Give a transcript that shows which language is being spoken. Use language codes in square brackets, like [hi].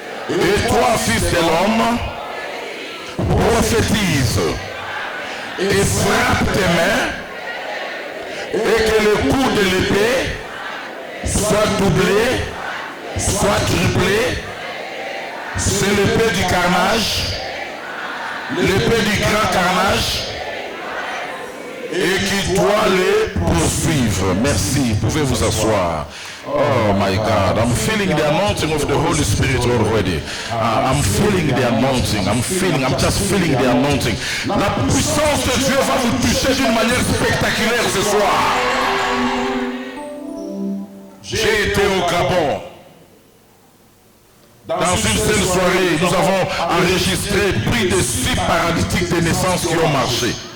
[fr] Et toi, fils de l'homme, prophétise et frappe tes mains, et que le coup de l'épée soit doublé, soit triplé. C'est l'épée du carnage, l'épée du grand carnage, et qui doit les poursuivre. Merci, pouvez vous asseoir. [en] Oh my God, I'm feeling the anointing of the Holy Spirit already. I'm feeling the anointing. I'm just feeling the anointing. [fr] La puissance de Dieu va vous toucher d'une manière spectaculaire ce soir. J'ai été au Gabon. Dans une seule soirée, nous avons enregistré plus de 6 paralytiques de naissance qui ont marché.